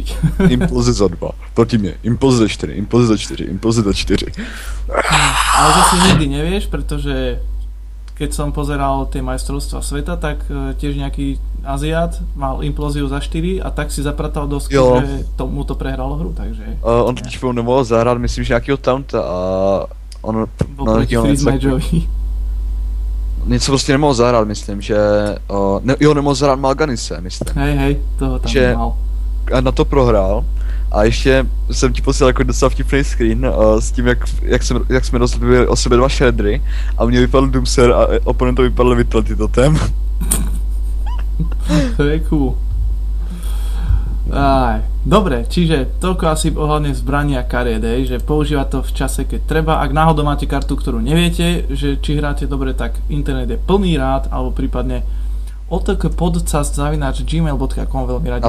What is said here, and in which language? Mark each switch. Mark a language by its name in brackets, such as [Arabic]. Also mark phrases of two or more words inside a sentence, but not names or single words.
[Slovak] Impulzy za 2, proti mne, impulzy za 4, impulzy za 4, impulzy za 4. Ale zase nikdy nevieš, pretože keď som pozeral tie majstrovstvá sveta, tak tiež nejaký Aziat mal implóziu za 4 a tak si zapratal dosku, že mu to prehralo hru, takže... [Czech] On totiž nemohl zahrát, myslím, že nějakýho taunta a on... [Slovak] Bol proti Freeze Mageovi. [Czech] Něco prostě nemohl zahrát, myslím, že... nemohl zahrát Malganise, myslím. [Slovak] Hej, toho tam že mal. [Czech] A na to prohrál A ještě jsem ti posílal jako docela vtipný screen s tím, jak jsme rozbili o sebe 2 shreddery a mně vypadl Doomser a oponentovi vypadl Vitality totem. [Slovak] To je cool. Aj, dobre, čiže toľko asi ohľadne zbraní a kariet, že používať to v čase, keď treba. Ak náhodou máte kartu, ktorú neviete, že či hráte dobre, tak internet je plný rád, alebo prípadne otk.podcast@gmail.com veľmi radi.